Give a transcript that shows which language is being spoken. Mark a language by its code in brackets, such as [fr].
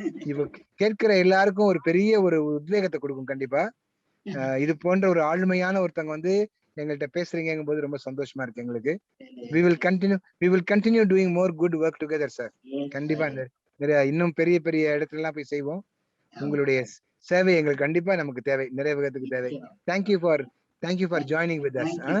[ta] இப்ப கேட்கிற எல்லாருக்கும் ஒரு பெரிய ஒரு உத்வேகத்தை கொடுக்கும் கண்டிப்பா. இது போன்ற ஒரு ஆளுமையான ஒருத்தவங்க வந்து எங்கள்கிட்ட பேசுறீங்கும் போது ரொம்ப சந்தோஷமா இருக்கு எங்களுக்கு. [en] we will continue doing more good work together sir. [ta] கண்டிப்பா நிறைய இன்னும் பெரிய பெரிய இடத்துல எல்லாம் போய் செய்வோம். உங்களுடைய சேவை எங்களுக்கு கண்டிப்பா நமக்கு தேவை, நிறைவேறதுக்கு தேவை. [en] thank you for joining with us.